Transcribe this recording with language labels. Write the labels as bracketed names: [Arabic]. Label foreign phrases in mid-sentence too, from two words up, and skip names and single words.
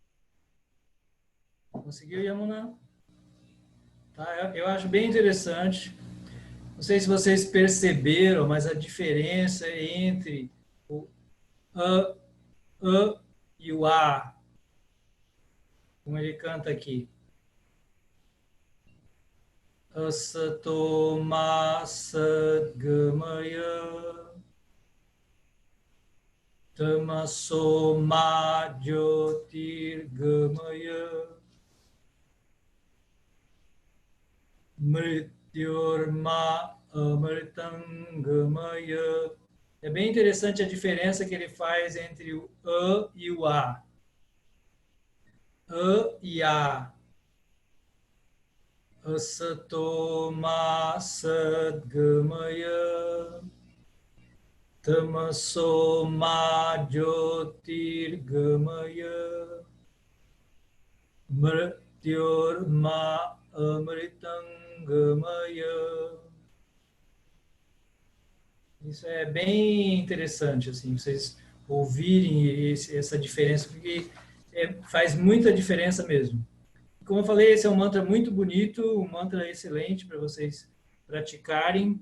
[Portuguese] Conseguiu, Yamuna? Tá, eu acho bem interessante. Não sei se vocês perceberam, mas a diferença entre o a e o a, como ele canta aqui. [Sanskrit] असतो मा सद्गमय तमसो मा ज्योतिर्गमय मृत्योर्मा अमृतंगमय [Portuguese] É bem interessante a diferença que ele faz entre o A e o A. A e A. [Sanskrit] असतोमा सद्गमय तमसोमा ज्योतिर्गमय मृत्योर्मा अमृतंगमय. [Portuguese] Isso é bem interessante, assim, vocês ouvirem essa diferença, porque faz muita diferença mesmo. Como eu falei, esse é um mantra muito bonito, um mantra excelente para vocês praticarem.